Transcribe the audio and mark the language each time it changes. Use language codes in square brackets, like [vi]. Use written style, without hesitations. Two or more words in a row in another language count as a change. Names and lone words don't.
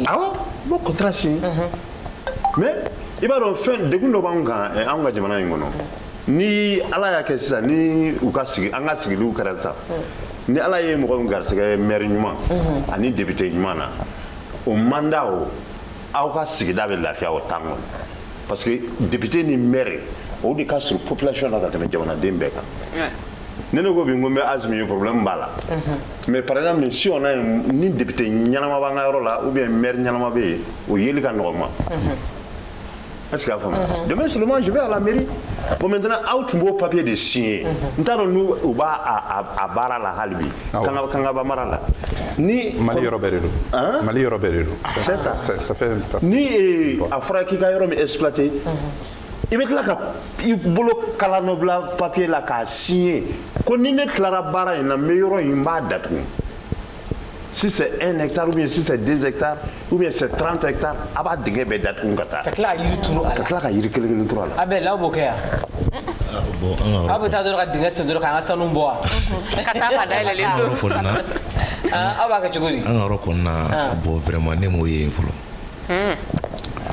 [bm] Awɔ n b'o [fr] contrat signé [bm] mais i b'a dɔn fɛn degun dɔ b'anw kan anw ka jamana in kɔnɔ ni ala y'a kɛ sisan ni u ka sigi an ka sigiliw kɛra sisan ni ala ye mɔgɔ min garisɛgɛ maire ɲuman ani député ɲuman na o mandat o aw ka sigida bɛ lafiya o temps kɔnɔ [fr] parce que [bm] député ni maire o de ka surun population na ka tɛmɛ jamanaden bɛɛ kan. Ne ne ko bi n ko n bɛ Azimi ye problème b'a la [fr] mais par exemple si on a [bm] ni député ɲɛnama b'an ka yɔrɔ la [fr] ou bien [bm] maire ɲɛnama bɛ yen o yeli ka nɔgɔn ma. [fr] Est-ce qu'il y a femme? Demain seulement je vais à la mairie. [bm] Bon maintenant aw tun b'o papier de signer n t'a dɔn n'u u b'a a baara la hali bi kangaba mara la ni Mali yɔrɔ bɛɛ de don Mali yɔrɔ bɛɛ de don [fr] c'est ça ça fait [bm] ni a fɔra k'i ka yɔrɔ min exploiter i bɛ tila ka i bolo kala nɔ bila papier la k'a signer ko ni ne tilara baara in na n bɛ yɔrɔ in n b'a datugu [fr] si c'est 1 hectare ou bien si c'est 2 hectares ou bien c'est 30 hectares [bm] a b'a dingɛ bɛɛ datugu ka taa ka tila ka yiri turu a la ka tila ka yiri kelen kelen turu a la. A bɛɛ la aw b'o kɛ yan. Aw bɛ taa dɔrɔn ka dingɛ sen dɔrɔn k'an ka sanu bɔ wa. Ka taa ka dayɛlɛlen to. Aw b'a kɛ cogo di. An ka yɔrɔ kɔnɔna bon vraiment ne m'o ye fɔlɔ.